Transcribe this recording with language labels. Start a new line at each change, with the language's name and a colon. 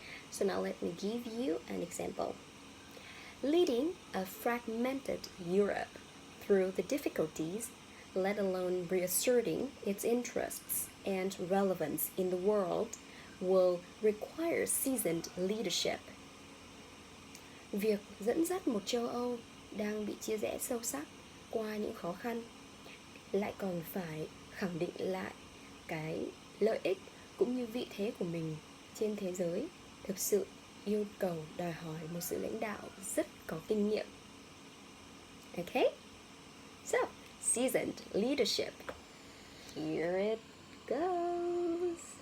English: So now let me give you an example. Leading a fragmented Europe through the difficulties, let alone reasserting its interests and relevance in the world, will require seasoned leadership.
Vietnamese: Việc dẫn dắt một châu Âu đang bị chia rẽ sâu sắc qua những khó khăn lại còn phải khẳng định lại cái lợi ích cũng như vị thế của mình trên thế giới thực sự yêu cầu đòi hỏi một sự lãnh đạo rất có kinh nghiệm.
English: Okay? So, seasoned leadership. Here it goes.